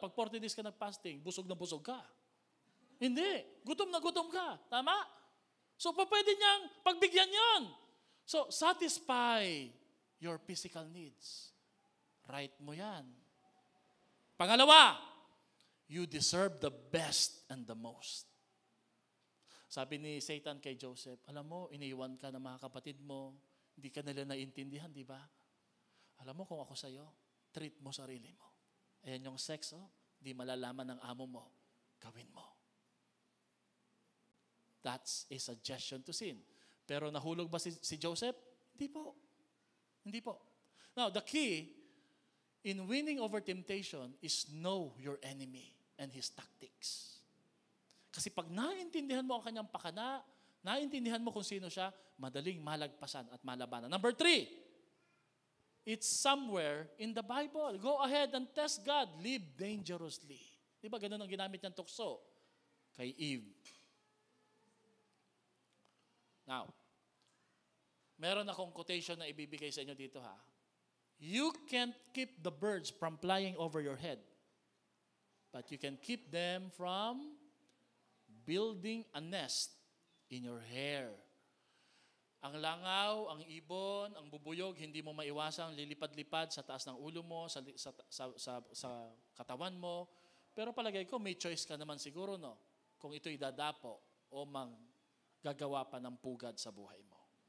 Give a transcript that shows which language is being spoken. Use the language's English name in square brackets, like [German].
[Filipino] Pag 40 days ka nag-fasting, busog na busog ka. Hindi. Gutom na gutom ka. Tama? So, pwede niyang pagbigyan yon. [English] So, satisfy your physical needs. Right mo yan. Pangalawa, you deserve the best and the most. [Filipino] Sabi ni Satan kay Joseph, alam mo, iniwan ka ng mga kapatid mo, hindi ka nila naintindihan, di ba? Alam mo kung ako sa'yo, treat mo sarili mo. Ayan yung sex, di malalaman ng amo mo, gawin mo. [English] That's a suggestion to sin. [Filipino] Pero nahulog ba si Joseph? Hindi po. Hindi po. [English] Now, the key in winning over temptation is know your enemy and his tactics. [Filipino] Kasi pag naintindihan mo ang kanyang pakana, naintindihan mo kung sino siya, madaling malagpasan at malabanan. [English] Number 3, it's somewhere in the Bible. Go ahead and test God. Live dangerously. [Filipino] Di ba ganun ang ginamit niyang tukso kay Eve? Now, meron akong quotation na ibibigay sa inyo dito ha. [English] You can't keep the birds from flying over your head, but you can keep them from building a nest in your hair. [Filipino] Ang langaw, ang ibon, ang bubuyog, hindi mo maiwasang lilipad-lipad sa taas ng ulo mo, sa katawan mo. Pero palagay ko, may choice ka naman siguro, no? Kung ito'y dadapo o gagawa pa ng pugad sa buhay mo.